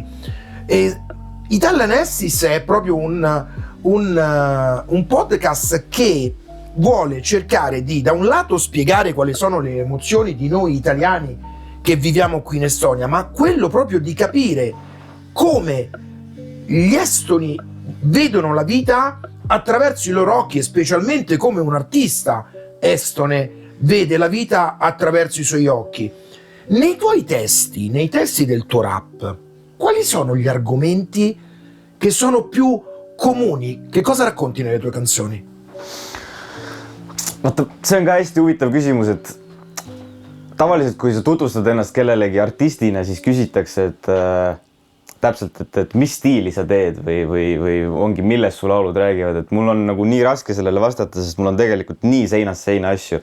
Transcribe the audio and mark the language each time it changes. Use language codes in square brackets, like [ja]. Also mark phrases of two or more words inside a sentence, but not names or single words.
[it] Italian Estis è proprio un podcast che vuole cercare di, da un lato, spiegare quali sono le emozioni di noi italiani che viviamo qui in Estonia, ma quello proprio di capire come gli estoni vedono la vita attraverso i loro occhi, e specialmente come un artista estone vede la vita attraverso i suoi occhi. Nei tuoi testi, nei testi del tuo rap, quali sono gli argomenti che sono più comuni? Che cosa racconti nelle tue canzoni? [et] Vaata, see on ka hästi huvitav küsimus, et tavaliselt, kui sa tutvustad ennast kellelegi artistina, siis küsitakse, et täpselt, et mis stiili sa teed või ongi, millest su laulud räägivad, et mul on nagu nii raske sellele vastata, sest mul on tegelikult nii seinast seina asju.